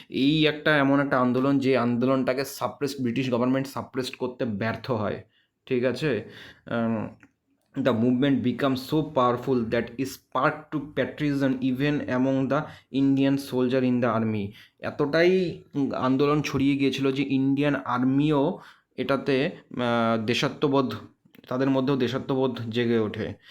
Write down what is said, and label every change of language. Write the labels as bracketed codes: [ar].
[bn] এই এমন একটা আন্দোলন যে আন্দোলনটাকে ব্রিটিশ গভর্নমেন্ট সাপ্রেসড করতে ব্যর্থ হয়। [en] ঠিক আছে, the movement became so powerful that it sparked to patriotism even among the Indian soldier in the army। [bn] এতটাই আন্দোলন ছড়িয়ে গিয়েছিল যে ইন্ডিয়ান আর্মিও এটাতে দেশাত্মবোধ, তাদের মধ্যেও দেশাত্মবোধ জেগে ওঠে।